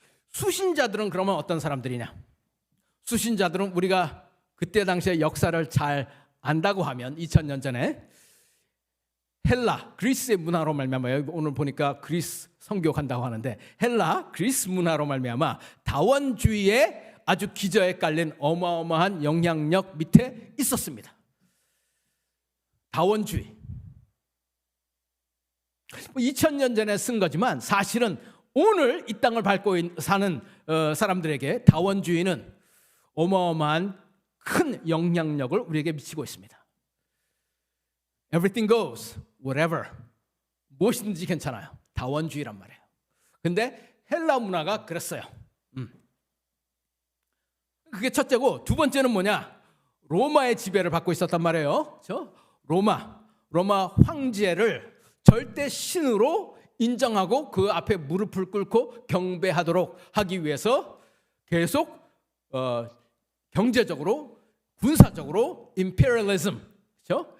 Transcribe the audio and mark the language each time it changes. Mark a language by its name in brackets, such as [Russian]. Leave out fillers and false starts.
[Korean] 수신자들은 그러면 어떤 사람들이냐? 수신자들은 우리가 그때 당시의 역사를 잘 안다고 하면 2000년 전에 헬라, 그리스의 문화로 말미암아, 오늘 보니까 그리스 선교 간다고 하는데 헬라, 그리스 문화로 말미암아 다원주의의 아주 기저에 깔린 어마어마한 영향력 밑에 있었습니다. 다원주의. 2000년 전에 쓴 거지만 사실은 오늘 이 땅을 밟고 사는 사람들에게 다원주의는 어마어마한 큰 영향력을 우리에게 미치고 있습니다. [English] Everything goes, whatever. [Korean] 무엇이든지 괜찮아요. 다원주의란 말이에요. 근데 헬라 문화가 그랬어요. 그게 첫째고, 두 번째는 뭐냐? 로마의 지배를 받고 있었단 말이에요. 로마 황제를 절대 신으로 인정하고 그 앞에 무릎을 꿇고 경배하도록 하기 위해서 계속 경제적으로, 군사적으로 임페리얼리즘, 그렇죠?